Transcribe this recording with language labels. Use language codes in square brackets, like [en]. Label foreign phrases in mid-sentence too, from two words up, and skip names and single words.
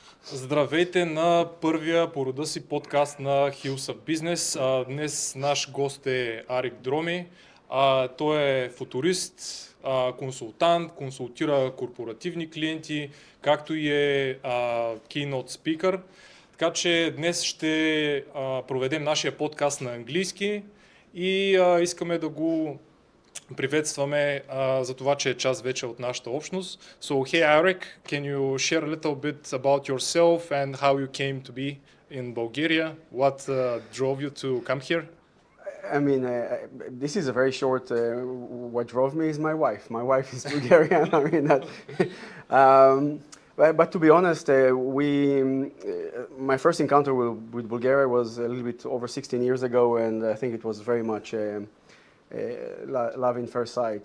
[bg] Здравейте на първия по рода си подкаст на Hills of Business. Днес наш гост е Арик Дроми. Той е футурист, консултант, консултира корпоративни клиенти, както и е [en] keynote speaker. [bg] Така че днес ще проведем нашия подкаст на английски и искаме да го приветстваме за това, че е част вече от нашата общност. [en] So, hey Aric, can you share a little bit about yourself and how you came to be in Bulgaria? What drove you to come here? I mean, this is a very short. What drove me is my wife. My wife is Bulgarian. I mean, but to be honest, my first encounter with Bulgaria was a little bit over 16 years ago, and I think it was very much love in first sight.